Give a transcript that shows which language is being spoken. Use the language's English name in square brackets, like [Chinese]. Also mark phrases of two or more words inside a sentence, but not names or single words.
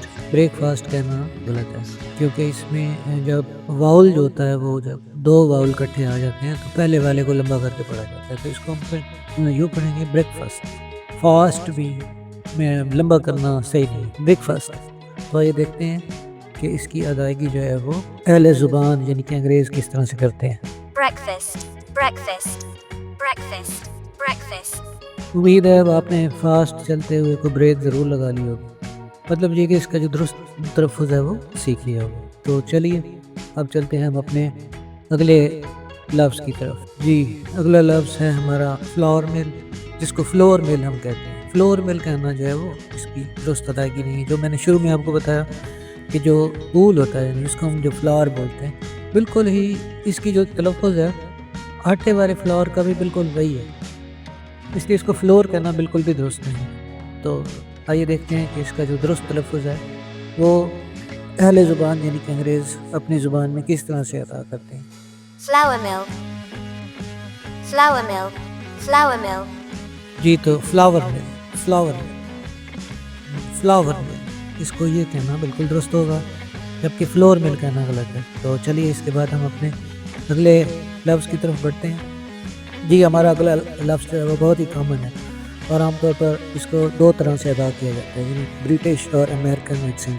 [English] break fast [Urdu] کہنا غلط ہے کیونکہ اس میں جب واؤل جو ہوتا ہے وہ جب 2 واؤل کٹھے آ جاتے ہیں تو پہلے والے کو لمبا کر کے پڑھا جاتا ہے، تو اس کو ہم پھر یوں پڑھیں گے [English] break fast. [Urdu] فاسٹ بھی میں لمبا کرنا صحیح نہیں، [English] break fast. [Urdu] تو یہ دیکھتے ہیں کہ اس کی ادائیگی جو ہے وہ اہل زبان یعنی کہ انگریز کس طرح سے کرتے ہیں۔ [English] breakfast, breakfast, breakfast, breakfast, [Urdu] امید ہے اب آپ نے فاسٹ چلتے ہوئے کو بریک ضرور لگا لی ہوگی، مطلب یہ کہ اس کا جو درست تلفظ ہے وہ سیکھ لیا ہوگا۔ تو چلیے اب چلتے ہیں ہم اپنے اگلے لفظ کی طرف۔ جی اگلا لفظ ہے ہمارا [English] flour mill, [Urdu] جس کو [English] floor mill [Urdu] ہم کہتے ہیں. [English] floor mill [Urdu] کہنا جو ہے وہ اس کی درست ادائیگی نہیں ہے. جو میں نے شروع میں آپ کو بتایا کہ جو پھول ہوتا ہے جس کو ہم جو فلاور بولتے ہیں، بالکل ہی اس کی جو تلفظ ہے آٹے والے فلاور کا بھی بالکل وہی ہے، اس لیے اس کو فلور کہنا بالکل بھی درست نہیں ہے. تو آئیے دیکھتے ہیں کہ اس کا جو درست تلفظ ہے وہ اہل زبان یعنی کہ انگریز اپنی زبان میں کس طرح سے ادا کرتے ہیں. [English] Flour mill. Flour mill. Flour mill. [Urdu] جی تو [English] flour mill, flour mill [Urdu] اس کو یہ کہنا بالکل درست ہوگا، جبکہ [English] floor mill [Urdu] کہنا غلط ہے. تو چلیے اس کے بعد ہم اپنے اگلے لفظ کی طرف بڑھتے ہیں. جی ہمارا اگلا لفظ جو ہے وہ بہت ہی کامن ہے اور عام طور پر اس کو دو طرح سے ادا کیا جاتا ہے، یعنی برٹش اور [English] American accent.